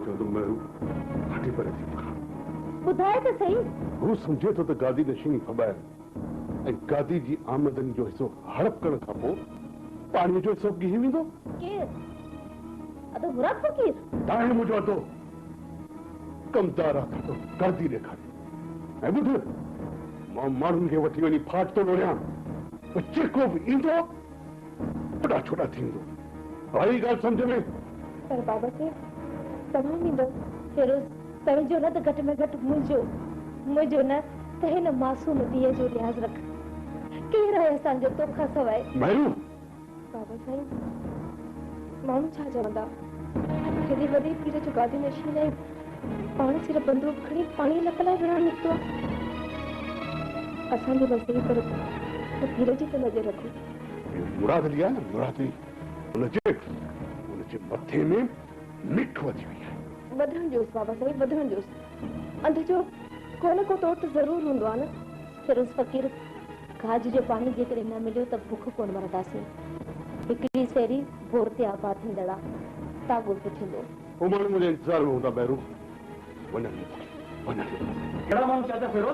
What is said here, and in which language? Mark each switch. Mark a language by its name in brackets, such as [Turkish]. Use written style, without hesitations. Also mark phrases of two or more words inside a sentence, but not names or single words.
[Sindhi] महू हटी परे थी बुधाए तो सही वो समझे तो गादी नशीनी फबाए ऐं गादी जी आमदनी जो हिस्सो हड़प करण खां पोइ पाणी जो हिस्सो गिही वेंदो केर अदो मुराद फकीर ताणे मुंहिंजो अदो कमदार आहे तो गादी ॾेखारे ऐं ॿुध मां माण्हुनि खे वठी वञी फाट थो लोड़ियां जेको बि ईंदो वॾा छोटा थींदो भाई ॻाल्हि सम्झ में पर बाबा से तमाम ईंदो फिरोज तव्हांजो न त घटि में घटि मुंहिंजो न त हिन मासूम धीअ जो लिहाज़ रख केरु आहे असांजो तोखां सवाइ महू बाबा साईं माण्हू छा चवंदा केॾी वॾी पीर जो गादी नशीन आहे पाण सिर्फ़ु बंदूक खणी पाणी लक लाइ विढ़ण निकितो आहे असांजे बसि पर पीर जी त नज़र रखो मुराद लिया न मुराद उनजे मथे में मिठ वधी वई आहे वधण जोस बाबा साईं वधण जोस अंध जो को न को तोड़ त ज़रूर हूंदो आहे न फिरोज फ़कीर गाज जो पाणी जेकॾहिं न मिलियो त बुख कोन मरंदासीं हिकिड़ी सेरी बोर ते आबाद थींदड़ आहे तागो बि थींदो वो माण्हू मुंहिंजे इंतज़ार में हूंदा बैरू वञनि कहिड़ा माण्हू चाचा फिरोज